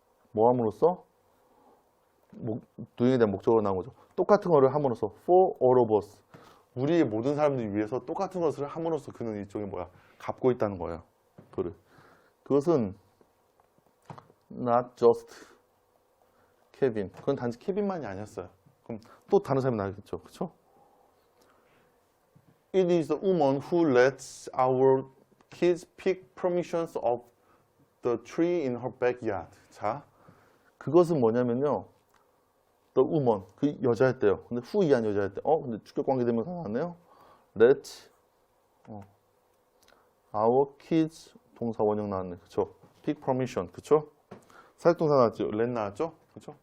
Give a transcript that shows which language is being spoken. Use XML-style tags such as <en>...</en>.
<ko>뭐 함으로써? doing에 대한 목적어로 나온 거죠. 똑같은 거를 함으로써 for all of us, 우리의 모든 사람들을 위해서 똑같은 것을 함으로써 그는 일종의 뭐야? 갚고 있다는 거예요. 그것은 not just 케빈. 그건 단지 케빈만이 아니었어요. 그럼 또 다른 사람이 나겠죠. 그렇죠?</ko> <en>It is the woman who lets our kids pick permissions of the tree in her backyard.</en> <ko>자, 그것은 뭐냐면요. The woman, 그 여자였대요. 근데 who 이한 여자였대. 근데 주격 관계 대명사 나왔네요. Let our kids 동사 원형 나왔네. 그쵸? pick permission. 그쵸? 사역동사 나왔죠. let 나왔죠? 그쵸?</ko>